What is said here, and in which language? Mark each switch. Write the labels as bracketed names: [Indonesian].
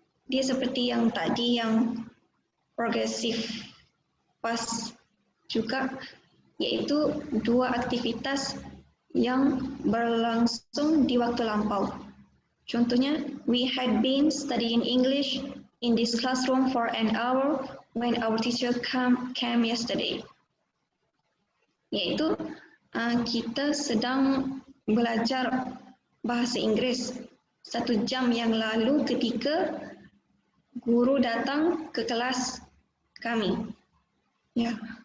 [Indonesian] Dia seperti yang tadi yang progressive past juga, yaitu dua aktivitas yang berlangsung di waktu lampau. Contohnya, [English] we had been studying English in this classroom for an hour when our teacher came yesterday. [Indonesian] Yaitu kita sedang belajar bahasa Inggris 1 jam yang lalu ketika guru datang ke kelas kami. Ya.